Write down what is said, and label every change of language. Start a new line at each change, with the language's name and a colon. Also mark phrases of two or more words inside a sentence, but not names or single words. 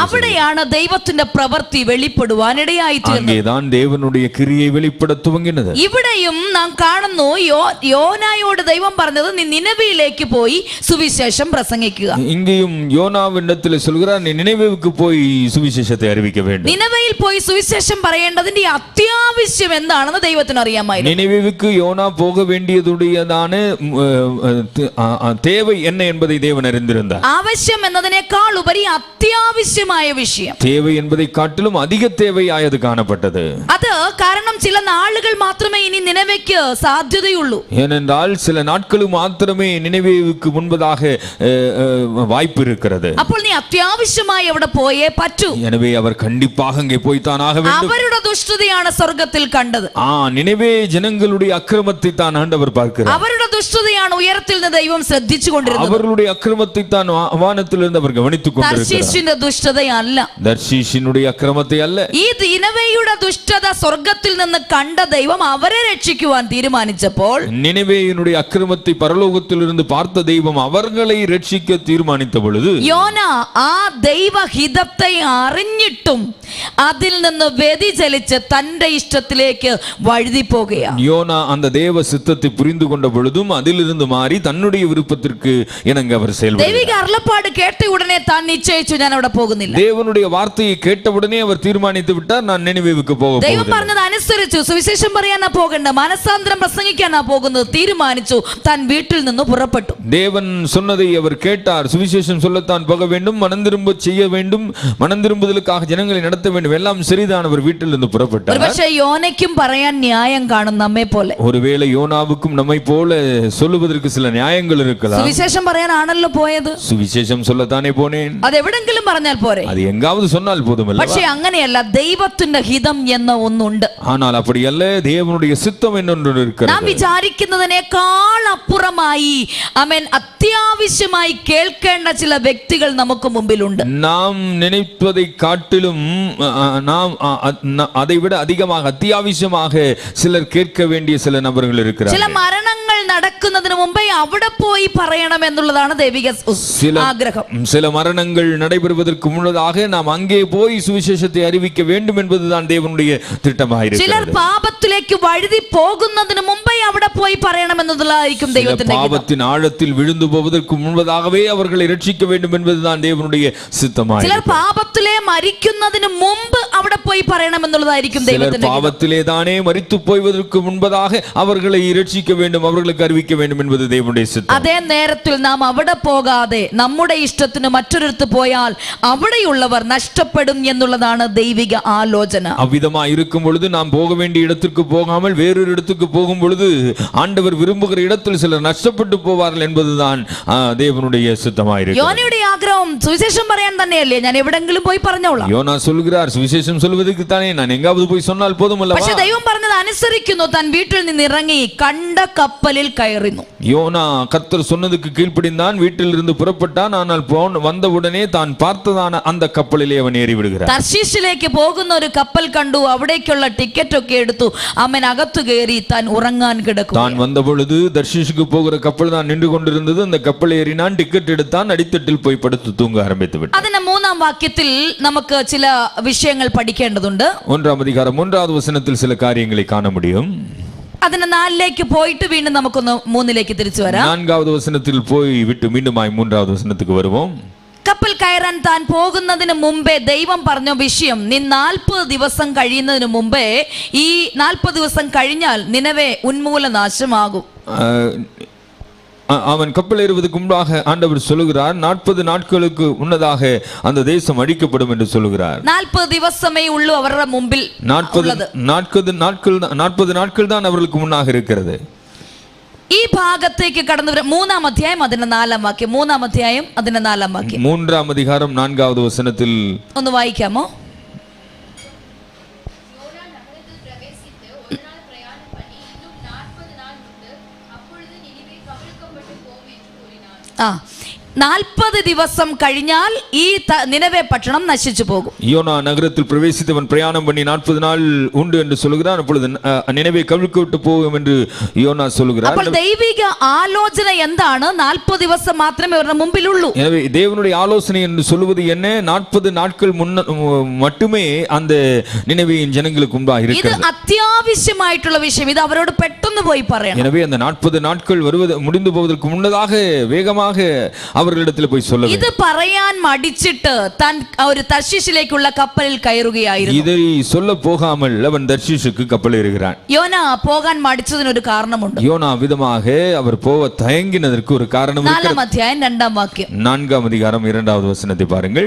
Malayalam: അവിടെയാണ് ദൈവത്തിന്റെ പ്രവൃത്തി വെളിപ്പെടുവാനിടയായി തീർന്നത്.
Tamil: அங்கேதான் தேவனுடைய கிரியை வெளிப்பட துவங்கினது.
Malayalam: ഇവിടെയും നാം കാണുന്നു, യോനായോട് ദൈവം പറഞ്ഞത് നീ നിനവയിലേക്ക് പോയി സുവിശേഷം പ്രസംഗിക്കുക.
Tamil: இங்கேயும் யோனாவினிடத்தில் சொல்கிறார், நீ நினைவேவுக்கு போய் சுவிசேஷத்தை அறிவிக்க வேண்டும்.
Malayalam: നിനവയിൽ പോയി സുവിശേഷം പറയേണ്ടതിന്റെ അത്യാവശ്യം എന്താണെന്ന് ദൈവത്തിന് അറിയാമായിരുന്നു.
Tamil: நினைவேவுக்கு யோனா போக வேண்டியதுடையதான தேவை என்ன என்பதை தேவன் அறிந்திருந்தார்.
Malayalam: ആവശ്യം എന്നതിനേക്കാൾ ഉപരി അത്യാവശ്യമായ വിഷയം,
Tamil: தேவை என்பதை காட்டிலும் அதிக தேவையாயது காணப்பட்டது.
Malayalam: അത് കാരണം ചില നാളുകൾ മാത്രമേ ഇനി നിനവയ്ക്ക് സാധ്യതയുള്ളൂ.
Tamil: ஏனென்றால் சில நாட்களுக்கு மாத்திரமே நினைவேவுக்கு முன்பதாக வாய்ப்பு இருக்கிறது.
Malayalam: അപ്പോൾ നീ അത്യാവശ്യമായി അവിടെ പോയേ പറ്റൂ.
Tamil: எனவே அவர் கண்டிப்பாக அங்கே போய்த்தான் ஆக வேண்டும்.
Malayalam: അവരുടെ ദുഷ്ടതയാണ് സ്വർഗത്തിൽ കണ്ടത്.
Tamil: நினைவே ஜனங்களுடைய அக்கிரமத்தை தான் ஆண்டவர் பார்க்கிறார்.
Malayalam: അവരുടെ ദുഷ്ടതയാണ് ഉയരത്തിൽ നിന്ന് ദൈവം ശ്രദ്ധിച്ചുകൊണ്ടിരുന്നത്.
Tamil: அவர்களுடைய அக்கிரமத்தை தான் வானத்திலிருந்து அவர் கவனித்துக் கொண்டிருக்கிறார்.
Malayalam: തർശീശിന്റെ ദുഷ്ടതയല്ല,
Tamil: தர்ஷீஷினுடைய அக்கிரமத்தை அல்ல.
Malayalam: ഈ നിനവയുടെ ദുഷ്ടത സ്വർഗത്തിൽ നിന്ന് കണ്ട ദൈവം അവരെ രക്ഷിക്കുവാൻ തീരുമാനിച്ചപ്പോൾ,
Tamil: நினைவேயினுடைய அக்கிரமத்தை பரலோகத்திலிருந்து பார்த்த தெய்வம் அவர்களை ரட்சிக்க தீர்மானித்த பொழுது,
Malayalam: യോന ആ ദൈവഹിതത്തെ അറിഞ്ഞിട്ടും അതിൽ നിന്ന് വ്യതിചലിച്ച് തന്റെ ഇഷ്ടത്തിലേക്ക് വഴുതി പോകുകയാണ്.
Tamil: யோனா அந்த தேவ சித்தத்தை புரிந்து கொண்ட பொழுதும் அதிலிருந்து மாறி தன்னுடைய விருப்பத்திற்கு இணங்க அவர் செயல்பட்டார்.
Malayalam: ദൈവിക അരുളപ്പാട് കേട്ട ഉടനെ താൻ നിശ്ചയിച്ചു, ഞാൻ അവിടെ പോകുന്നില്ല.
Tamil: தேவனுடைய வார்த்தையை கேட்டவுடனே அவர் தீர்மானித்து விட்டார், நான் நினைவேவுக்கு போக
Malayalam: ദൈവം
Tamil: போவதில்லை.
Malayalam: പറഞ്ഞത് അനുസരിച്ചു. സുവിശേഷം പറയാനാ പോകണ്ട, മനസാന്തരം പ്രസംഗിക്കാനാ പോകുന്നത് തീരുമാനിച്ചു. താൻ വീട്ടിൽ നിന്ന് പുറപ്പെട്ടു.
Tamil: தேவன் சொன்னதை அவர் கேட்டார். சுவிசேஷம் சொல்லத்தான் போக வேண்டும், மனம் திரும்ப செய்ய வேண்டும், மனம் திரும்புதலுக்காக ஜனங்களை நடத்த வேண்டும், எல்லாம் சரிதான். அவர் வீட்டிலிருந்து புறப்பட்டார்.
Malayalam: പക്ഷേ യോനയ്ക്കും പറയാൻ ന്യായം കാണും നമ്മെ പോലെ.
Tamil: ஒருவேளை யோனாவுக்கும் நம்மை போல சொல்லுவதற்கு சில நியாயங்கள் இருக்கலாம்.
Malayalam: സുവിശേഷം പറയാനാണല്ലോ പോയത്.
Tamil: സുവിശേഷം சொல்லத்தானே போனேன்.
Malayalam: അത് എവിടെങ്കിലും പറഞ്ഞാൽ പോരെ.
Tamil: அது எங்காவது சொன்னால் போதுமல்ல.
Malayalam: പക്ഷേ അങ്ങനെയല്ല, ദൈവത്തിന്റെ ഹിതം എന്ന ഒന്നുണ്ട്.
Tamil: ஆனால் அப்படியல்ல, தேவனுடைய சித்தம் എന്നൊன்று இருக்கிறது.
Malayalam: നാം വിചാരിക്കുന്നതിനേക്കാൾ അപ്പുറമായി ആമേൻ അത്യാവശ്യമായി കേൾക്കേണ്ട ചില വ്യക്തികൾ നമുക്ക് മുമ്പിലുണ്ട്.
Tamil: நாம் நினைப்பதை காட்டிலும் நாம் அதை விட அதிகமாக அத்தியாவசியமாக சிலர் கேட்க வேண்டிய சில நபர்கள் இருக்கிறார்கள்.
Malayalam: ചില മരണങ്ങൾ നടക്കുന്നതിന് മുമ്പേ അവിടെ പോയി പറയണം എന്നുള്ളതാണ് ദൈവിക ആഗ്രഹം.
Tamil: சில மரணங்கள் நடைபெறுவதற்கு முன்னதாக நாம் அங்கே போய் சுவிசேஷத்தை அறிவிக்க வேண்டும் என்பதுதான் தேவனுடைய திட்டமாக இருக்கிறது.
Malayalam: ചിലർ പാപത്തിലേക്ക് വഴുതി പോകുന്നതിന് മുമ്പേ അവിടെ പോയി പറയണം എന്നതായിരിക്കും ദൈവത്തിന്റെ ഹിതം.
Tamil: பாவத்தின் ஆழத்தில் விழுந்து போவதற்கு முன்பதாகவே அவர்களை ரட்சிக்க வேண்டும் என்பதுதான் தேவனுடைய சித்தமாக
Malayalam: ചിലർ പാപത്തിലെ മരിക്കുന്നതിന് മുമ്പ് അവിടെ പോയി പറയണം എന്നുള്ളതായിരിക്കും ദൈവത്തിന്റെ ഹിതം.
Tamil: பாவத்திலே தானே மரித்து போவதற்கு முன்பதாக அவர்களை ரட்சிக்க வேண்டும், அவர்களுக்கு அறிவிக்க வேண்டும் என்பது தேவனுடைய சித்தம்.
Malayalam: അതേ നേരത്തിൽ നാം അവിടെ പോകാതെ നമ്മുടെ ഇഷ്ടത്തിന് മറ്റൊരിടത്ത് പോയാൽ അവിടെയുള്ളവർ നഷ്ടപ്പെടും എന്നുള്ളതാണ് ദൈവിക ആലോചന.
Tamil: அவ்விதமாக இருக்கும் பொழுது நாம் போக வேண்டிய இடத்திற்கு போகாமல் வேறொரு இடத்துக்கு போகும் பொழுது ஆண்டவர் விரும்புகிற இடத்தில் சிலர் நஷ்டப்பட்டு போவார்கள் என்பதுதான் தேவனுடைய சித்தமாக இருக்கிறது.
Malayalam: யோனയുടെ ആഗ്രഹം സുവിശേഷം പറയാൻ തന്നെയല്ലേ, ഞാൻ എവിടെങ്കിലും പോയി പറഞ്ഞോളാം.
Tamil: யோனா சொல்கிறார், சுவிசேஷம் சொல்வதற்கு தானே நான் எங்காவது போய் சொன்னால் போதுமல்லவா.
Malayalam: പക്ഷേ ദൈവം പറഞ്ഞത് അനുസരിക്കുന്നു. താൻ വീട്ടിൽ നിന്ന് ഇറങ്ങി കണ്ട കപ്പലിൽ കയറുന്നു.
Tamil: யோனா கர்த்தர் சொன்னதுக்கு கீழ்ப்படிந்தான், வீட்டில் இருந்து புறப்பட்டான். ஆனால் வந்தவுடனே தான் பார்த்ததான அந்த கப்பலிலே அவன் ஏறி விடுகிறார்.
Malayalam: തർശീശിലേക്ക് പോകുന്ന ഒരു കപ്പൽ കണ്ടു. അവിടേക്കുള്ള ടിക്കറ്റ് ഒക്കെ എടുത്തു. അവൻ അകത്തു കയറി താൻ ഉറങ്ങാൻ കിടക്കും.
Tamil: தான் வந்த பொழுது தர்ஷீஷுக்கு போகிற கப்பல் தான் நின்று கொண்டிருந்தது. அந்த கப்பல் ஏறினான், டிக்கெட் எடுத்தான், அடித்தட்டில் போய் படுத்து தூங்க ஆரம்பித்து விட்டான்.
Malayalam: അതിന്റെ 3-ാം വാക്യത്തിൽ നമുക്ക് ചില വിഷയങ്ങൾ പഠിക്കേണ്ടതുണ്ട്.
Tamil: 1-ാം அதிகாரம் 1-வது வசனத்தில் சில காரியங்களை காண முடியும்.
Malayalam: അതിന് 4ലേക്ക് പോയിട്ട് വീണ്ടും നമുക്കൊന്ന് 3ലേക്ക് തിരിച്ചു വരാം.
Tamil: 4-வது வசனத்தில் போய் விட்டு மீண்டுமாய் 3-வது வசனத்துக்கு வருவோம்.
Malayalam: കപ്പൽ കയറാൻ താൻ പോകുന്നതിന് മുമ്പേ ദൈവം പറഞ്ഞ വിഷയം, നീ 40 ദിവസം കഴിയുന്നതിന് മുമ്പേ, ഈ 40 ദിവസം കഴിഞ്ഞാൽ നിനവേ ഉന്മൂലനാശമാകും.
Tamil: அவன் கப்பல் ஏறுவதற்கு முன்பாக ஆண்டவர் சொல்லுகிறார், 40 நாட்களுக்கு முன்னதாக அந்த தேசம் அழிக்கப்படும் என்று சொல்லுகிறார்.
Malayalam: 40 ദിവസമേ ഉള്ളൂ അവരുടെ മുമ്പിൽ.
Tamil: 40 നാட்கள் தான் அவர்களுக்கு முன்னாக இருக்கிறது.
Malayalam: ഈ ഭാഗത്തേക്ക് കടന്നു വരും. 3-ാം അധ്യായം അതിന്റെ 4-ാം വാക്യം. 3-ാം അധ്യായം അതിന്റെ 4-ാം വാക്യം.
Tamil: 3-ാം அதிகாரம் 4-வது வசனத்தில்
Malayalam: ഒന്ന് വായിക്കാമോ? ആ, 40 ദിവസം കഴിഞ്ഞാൽ ഈ നിനവേ പട്ടണം നശിച്ചു പോകും.
Tamil: யோனா நகரத்தில் பிரவேசித்தவன் பிரயாணம் பண்ணி 40 நாள் உண்டு என்று சொல்கிறான். அப்பொழுது நினைவே கவிழ்க்கப்பட்டு போகும் என்று யோனா சொல்கிறார்.
Malayalam: അപ്പോൾ ദൈവിക ആലോചന എന്താണ്? 40 ദിവസം മാത്രമേ അവരുടെ മുമ്പിലുള്ളൂ.
Tamil: எனவே தேவனுடைய ஆலோசனை என்று சொல்வது என்ன? 40 நாட்கள் மட்டுமே அந்த நினைவேயின் ஜனங்களுக்கு முன்பாக
Malayalam: ഇത്
Tamil: இருக்கிறது.
Malayalam: അത്യാവശ്യമായിട്ടുള്ള വിഷയം. ഇത് അവരോട് പെട്ടെന്ന് പോയി പറയണം.
Tamil: எனவே அந்த 40 நாட்கள் முடிந்து போவதற்கு முன்னதாக வேகமாக அவர்களிடத்தில் போய் சொல்ல வேண்டும்.
Malayalam: ഇത് പറയാൻ മടിച്ചിട്ട് താൻ ഒരു തർശീശിലേക്കുള്ള കപ്പലിൽ കയറുകയായിരുന്നു.
Tamil: இதை சொல்ல போகாமல் அவன் தர்ஷீஷுக்கு கப்பல் ஏறுகிறான்.
Malayalam: യോന പോകാൻ മടിച്ചതിന് ഒരു കാരണമുണ്ട്.
Tamil: யோனா விதமாக அவர் போக தயங்கினதற்கு ஒரு காரணம் இருக்கிறது.
Malayalam: 4-ാം അധ്യായം 2-ാം വാക്യം.
Tamil: 4-ാം அதிகாரம் 2-வது வசனத்தை பாருங்கள்.